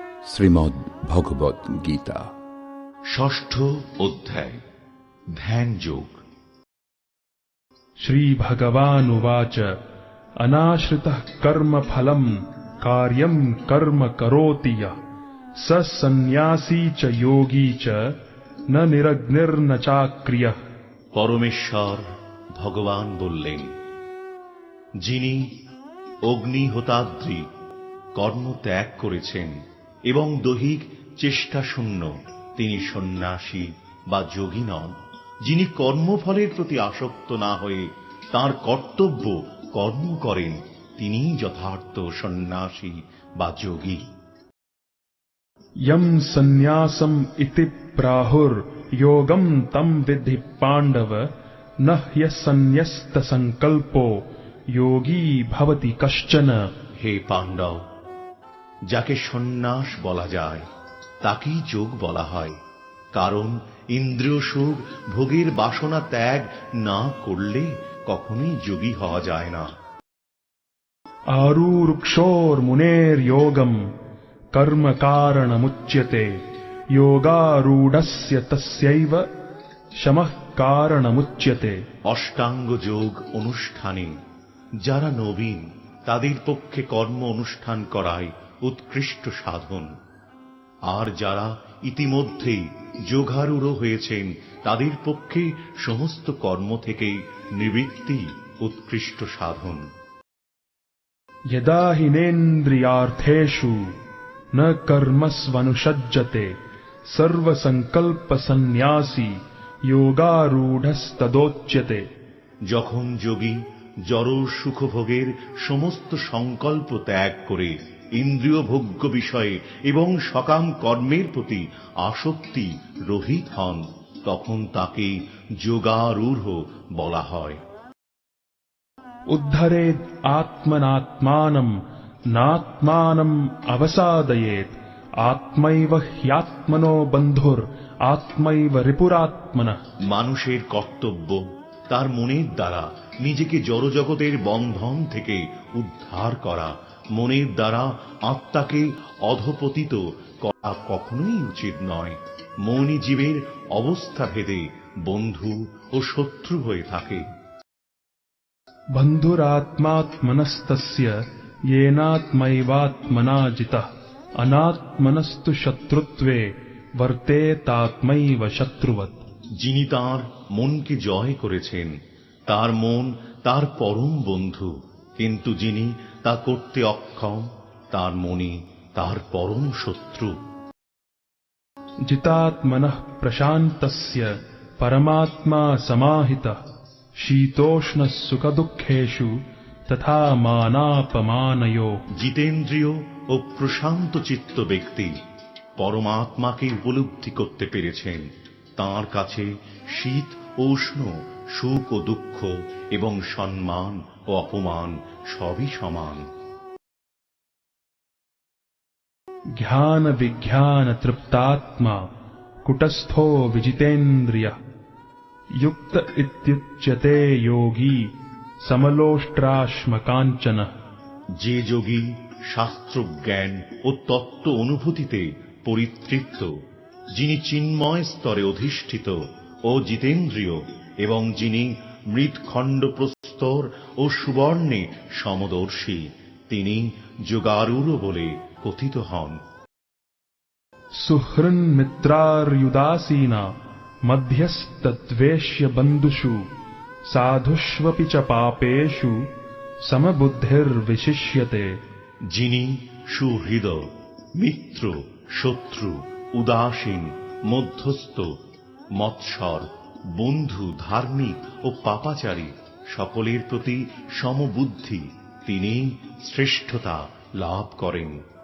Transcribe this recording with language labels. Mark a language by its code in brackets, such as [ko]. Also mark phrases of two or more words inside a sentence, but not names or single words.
[bn] শ্রীমদ্ ভগবদ গীতা ষষ্ঠ অধ্যায় ধ্যান যোগ। [sa] श्रीभगवानुवाच अनाश्रितः कर्मफलम् कार्यम् कर्म करोति यः स सन्न्यासी च योगी च न निरग्निर्न चाक्रियः। [bn] পরমেশ্বর ভগবান বললেন, যিনি অগ্নিহোতাদ্রি কর্ম ত্যাগ করেছেন এবং দৈহিক চেষ্টাশূন্য, তিনি সন্ন্যাসী বা যোগী নন। যিনি কর্মফলের প্রতি আসক্ত না হয়ে তাঁর কর্তব্য কর্ম করেন, তিনিই যথার্থ সন্ন্যাসী বা যোগী। [sa] यम् सन्न्यासम् इति प्राहुर् योगम् तम् विद्धि पाण्डव न ह्यसन्न्यस्तसङ्कल्पो योगी भवति कश्चन। [bn] হে পাণ্ডব, যাকে সন্ন্যাস বলা যায় তাকেই যোগ বলা হয়, কারণ ইন্দ্রিয় সুখ ভোগের বাসনা ত্যাগ না করলে কখনোই যোগী হওয়া যায় না। [sa] आरुरुक्षोर्मुनेर्योगम् कर्म कारणमुच्यते योगारूढस्य तस्यैव शमः कारणमुच्यते। [bn] অষ্টাঙ্গ যোগ অনুষ্ঠানে যারা নবীন তাদের পক্ষে কর্ম অনুষ্ঠান করাই উৎকৃষ্ট সাধন, আর যারা ইতিমধ্যেই যোগারূঢ় হয়েছেন তাদের পক্ষে সমস্ত কর্ম থেকে নিবৃত্তি উৎকৃষ্ট সাধন। [sa] यदा हिनेन्द्रियार्थेषु न कर्मस्वनुषज्जते सर्वसंकल्पसन्न्यासी योगारूढस्तदोच्यते। [bn] যখন যোগী জড় সুখভোগের সমস্ত সংকল্প ত্যাগ করে ইন্দ্রিয় ভোগ্য বিষয়ে এবং সকাম কর্মের প্রতি আসক্তি রহিত হন, তখন তাকে যোগারূঢ় বলা হয়। [sa] उद्धरेद् आत्मनात्मानम् नात्मानम् अवसादयेत् आत्मैव ह्यात्मनो बन्धुर् आत्मैव रिपुरात्मनः। [bn] মানুষের কর্তব্য তার মনের দ্বারা নিজেকে জড়জগতের বন্ধন থেকে উদ্ধার করা, মনের দ্বারা আত্মাকে অধঃপতিত করা কখনোই উচিত নয়। মনই জীবের অবস্থা ভেদে বন্ধু ও শত্রু হয়ে থাকে। [sa] बन्धुरात्मात्मनस्तस्य येनात्मैवात्मना जितः अनात्मनस्तु शत्रुत्वे वर्तेतात्मैव शत्रुवत्। [bn] যিনি তাঁর মনকে জয় করেছেন তার মন তার পরম বন্ধু, কিন্তু যিনি তা করতে অক্ষম তার মনই তার পরম শত্রু। [sa] जितात्मनः प्रशान्तस्य परमात्मा समाहितः शीतोष्णसुखदुःखेषु तथा मानापमानयोः। [bn] জিতেন্দ্রিয় ও প্রশান্ত চিত্ত ব্যক্তি পরমাত্মাকে উপলব্ধি করতে পেরেছেন। তাঁর কাছে শীত ও উষ্ণ, সুখ ও দুঃখ এবং সম্মান ও অপমান সবই সমান। [sa] ज्ञान विज्ञान तृप्तात्मा कुटस्थो विजितेन्द्रियः युक्त इत्युच्यते योगी समलोष्ट्राश्मकाञ्चनः। [bn] যে যোগী শাস্ত্র জ্ঞান ও তত্ত্ব অনুভূতিতে পরিতৃপ্ত, যিনি চিন্ময় স্তরে অধিষ্ঠিত ও জিতেন্দ্রিয়, এবং যিনি মৃৎখণ্ড প্রস্তর ও সুবর্ণে সমদর্শী, তিনি যোগারূঢ় বলে কথিত হন। [sa] सुहृन्मित्रार्युदासीना मध्यस्तद्वेष्य बन्धुषु साधुष्वपि च पापेषु समबुद्धिर्विशिष्यते। [bn] যিনি সুহৃদয়, মিত্র, শত্রু, উদাসীন, মধ্যস্থ, মৎসর, বন্ধু, ধার্মিক ও পাপাচারী সকলের প্রতি সমবুদ্ধি, তিনি শ্রেষ্ঠতা লাভ করেন।